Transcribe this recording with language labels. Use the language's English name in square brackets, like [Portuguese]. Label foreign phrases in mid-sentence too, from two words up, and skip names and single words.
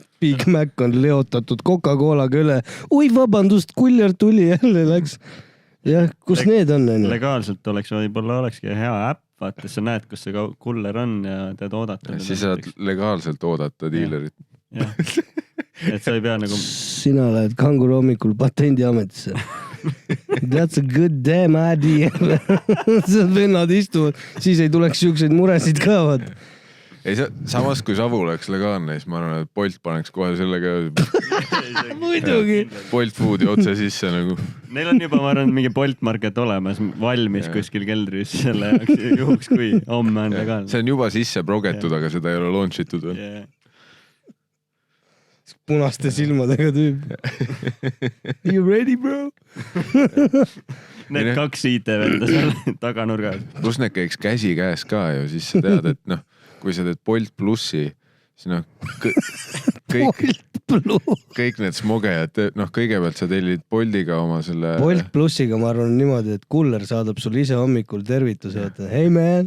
[Estonian] Big Mac on leotatud Coca-Colaga üle. Oi, vabandust, kuller tuli jälle läks. Jah, kus need on? Legaalselt võib-olla olekski hea äpp, vaata, sa näed, kus see kuller on ja teed oodata. Siis saad legaalselt oodata diilerit. Jah. Et sa ei pea nagu... Sina lähed Kanguru hommikul patendiametisse. [English] That's a good damn idea. [Estonian] Need vennad istuvad, siis ei tuleks siukseid muresid ka, vaat. Ei, samas kui savu oleks legaalne, siis ma arvan, et Bolt paneks kohe sellega muidugi. Bolt Foodi otse sisse nagu. Neil on juba, ma arvan, mingi Bolt Market olemas, valmis kuskil keldris selle juhuks, kui homme on legaalne. See on juba sisse progetud, aga seda ei ole launchitud veel. Punaste silmadega tüüp. [English] You ready, bro? [Estonian] Need 2 IT-venda seal taganurgas. Plus need käiks käsi käes ka ju, siis sa tead, et noh, kui sa teed Bolt Plussi, siis noh, kõik need smogejad, noh, kõigepealt sa tellid Boltiga oma selle... Bolt Plussiga ma arvan niimoodi, et kuller saadab sul ise hommikul tervituse, et [English] hey man,